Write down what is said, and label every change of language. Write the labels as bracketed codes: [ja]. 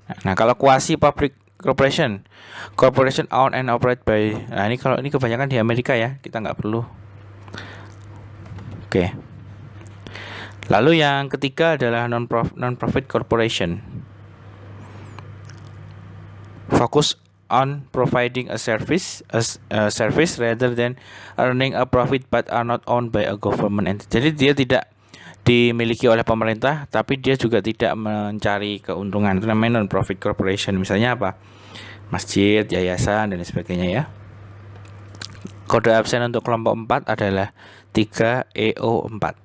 [id] Nah, kalau [en] quasi public corporation owned and operated by, [id] nah ini kalau ini kebanyakan di Amerika ya, kita nggak perlu. Oke. Lalu yang ketiga adalah non-profit corporation. [en] Fokus on providing a service rather than earning a profit, but are not owned by a government entity. [id] Jadi dia tidak dimiliki oleh pemerintah, tapi dia juga tidak mencari keuntungan. Itu namanya non-profit corporation. Misalnya apa? Masjid, yayasan, dan sebagainya ya. Kode absen untuk kelompok 4 adalah 3EO4.